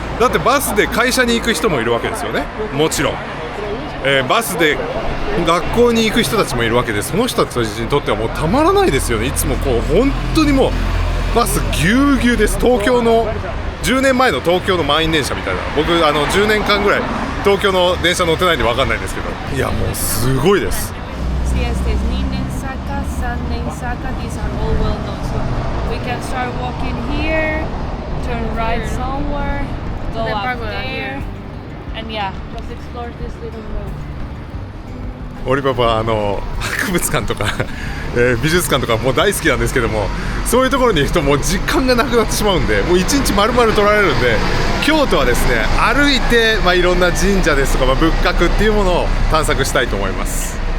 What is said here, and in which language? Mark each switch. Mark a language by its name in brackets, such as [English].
[Japanese] だってバスで会社に行く人もいるわけですよね。もちろん、バスで学校に行く人たちもいるわけで、その人たちにとってはもうたまらないですよね。いつもこう本当にもうバスぎゅうぎゅうです。東京の10年前の東京の満員電車みたいな。僕10年間ぐらい東京の電車乗ってないんで分かんないんですけど、いやもうすごいです。 [English] Yes, there's Ninden-saka, Sannen-saka, these are all well known. So we can start walking here, turn right somewhere, go up there, and yeah, just explore this little road. [Japanese] オリパパ博物館とか、美術館とかもう大好きなんですけども、そういうところに行くともう時間がなくなってしまうんで、もう一日丸々取られるんで、京都はですね、歩いて、いろんな神社ですとか、仏閣っていうものを探索したいと思います。